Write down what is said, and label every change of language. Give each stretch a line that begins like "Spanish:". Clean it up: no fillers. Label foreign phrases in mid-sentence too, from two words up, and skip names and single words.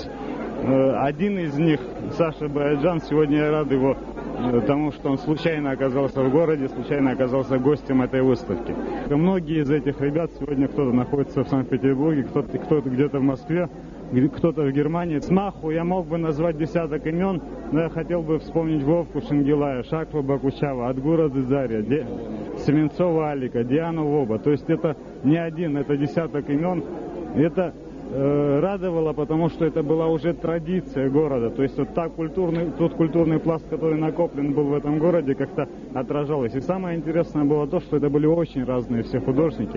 Russian: Один из них, Саша Баяджан, сегодня я рад его тому, что он случайно оказался в городе, случайно оказался гостем этой выставки. Многие из этих ребят сегодня кто-то находится в Санкт-Петербурге, кто-то где-то в Москве, кто-то в Германии. Смаху я мог бы назвать десяток имен, но я хотел бы вспомнить Вовку Шангилая, Шакву Бакучава, Адгура Дызария, Семенцова Алика, Диану Воба. То есть это не один, это десяток имен. Это радовало, потому что это была уже традиция города. То есть вот тот культурный пласт, который накоплен был в этом городе, как-то отражалось. И самое интересное было то, что это были очень разные все художники.